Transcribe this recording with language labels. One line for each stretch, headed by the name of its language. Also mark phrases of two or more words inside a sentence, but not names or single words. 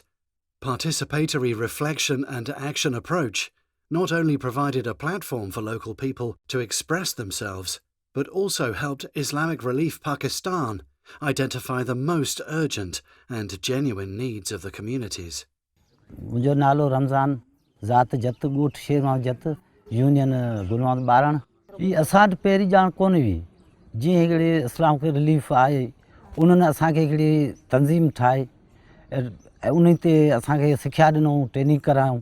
English: Participatory reflection and action approach not only provided a platform for local people to express themselves, but also helped Islamic Relief Pakistan identify the most urgent and genuine needs of the communities.
Sindhi: मुंहिंजो नालो रमज़ान ज़ात जत ॻोठ शेरमां जत यूनियन गुलवान ॿारण ही असां वटि पहिरीं ॼाण कोन हुई। जीअं हिकिड़ी इस्लामिक रिलीफ आहे उन्हनि असांखे हिकिड़ी तंज़ीम ठाहे ऐं उन ते असांखे सिखिया ॾिनऊं, ट्रेनिंग करायूं।